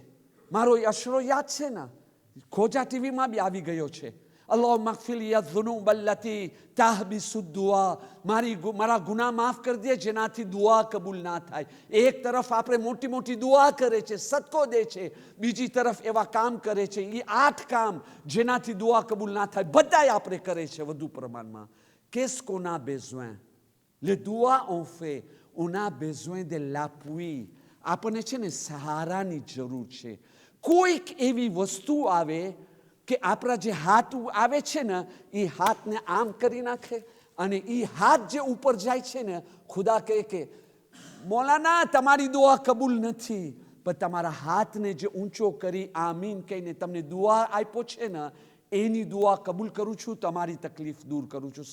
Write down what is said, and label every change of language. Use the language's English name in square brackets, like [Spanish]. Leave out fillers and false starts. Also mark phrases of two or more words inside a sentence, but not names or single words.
[Gujarati] મારો અશરો યાદ છે ને, ખોજા ટીવીમાં બી આવી ગયો છે, [Arabic] اللهم اغفر لي الذنوب التي تحبس الدعاء, [Gujarati] મારા ગુનાહ માફ કરી દે જેનાથી દુઆ કબૂલ ના થાય. એક તરફ આપણે મોટી મોટી દુઆ કરે છે, સદકો દે છે, બીજી તરફ એવા કામ કરે છે, એ 8 કામ જેનાથી દુઆ કબૂલ ના થાય, બધાય આપણે કરે છે વધુ પ્રમાણમાં. [French] Qu'est-ce qu'on a besoin? Les doigts ont fait, on a besoin de l'appui. [Gujarati] આપણને છે ને સહારાની જરૂર છે. કોઈક એવી વસ્તુ આવે કે આપણા જે હાથ આવે છે ને, એ હાથને આમ કરી નાખે અને એ હાથ જે ઉપર જાય છે ને, ખુદા કહે કે મૌલાના તમારી દુઆ કબૂલ નથી, પણ તમારા હાથને જે ઊંચો કરી આમીન કહીને તમને દુઆ આપ્યો છે ને, એની દુઆ કબૂલ કરું છું, તમારી તકલીફ દૂર કરું છું.